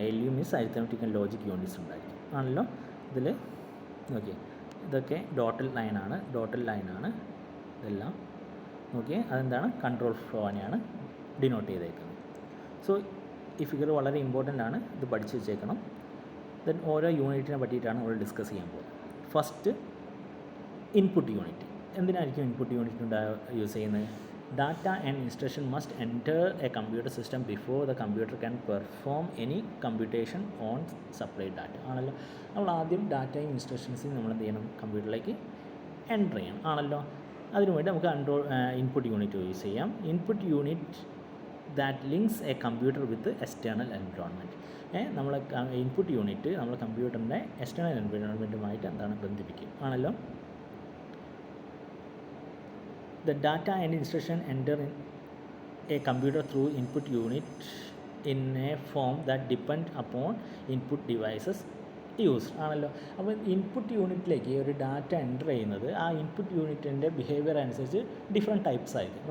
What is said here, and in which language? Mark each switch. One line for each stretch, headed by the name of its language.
Malayalam: ALU means arithmetic and logic units ഉണ്ടായിരിക്കും ആണല്ലോ. ഇതിൽ ഓക്കെ, ഇതൊക്കെ ഡോട്ടൽ ലൈനാണ് ഇതെല്ലാം. ഓക്കെ, അതെന്താണ്? കൺട്രോൾ ഫ്ലോനെയാണ് ഡിനോട്ട് ചെയ്തേക്കുന്നത്. സോ ഈ ഫിഗർ വളരെ ഇമ്പോർട്ടൻ്റ് ആണ്, ഇത് പഠിച്ച് വെച്ചേക്കണം. ദെൻ ഓരോ യൂണിറ്റിനെ പറ്റിയിട്ടാണ് നമ്മൾ ഡിസ്കസ് ചെയ്യാൻ പോകുന്നത്. First input unit. എന്തിനായിരിക്കും ഇൻപുട്ട് യൂണിറ്റ് യൂസ് ചെയ്യുന്നത്?
English: data and instruction must enter a computer system before the computer can perform any computation on supplied data.
Malayalam: ആണല്ലോ, നമ്മൾ ആദ്യം ഡാറ്റയും ഇൻസ്ട്രക്ഷൻസും നമ്മൾ എന്ത് ചെയ്യണം, കമ്പ്യൂട്ടറിലേക്ക് എൻ്റർ ചെയ്യണം. ആണല്ലോ, അതിനുവേണ്ടി നമുക്ക് ഇൻപുട്ട് യൂണിറ്റ് യൂസ് ചെയ്യാം.
English: Input unit that links a computer with external environment.
Malayalam: നമ്മൾ ഇൻപുട്ട് യൂണിറ്റ് നമ്മൾ കമ്പ്യൂട്ടറിൻ്റെ എക്സ്റ്റേണൽ എൻവയോൺമെൻറ്റുമായിട്ട് എന്താണ് ബന്ധിപ്പിക്കും.
English: ആണല്ലോ, the data and instruction enter in a computer through input unit in a form that depend upon input devices used.
Malayalam: ആണല്ലോ, അപ്പോൾ input യൂണിറ്റിലേക്ക് ഒരു ഡാറ്റ എൻ്റർ ചെയ്യുന്നത് ആ ഇൻപുട്ട് യൂണിറ്റിൻ്റെ ബിഹേവിയർ അനുസരിച്ച് ഡിഫറെൻറ്റ് ടൈപ്സ് ആയിരിക്കും.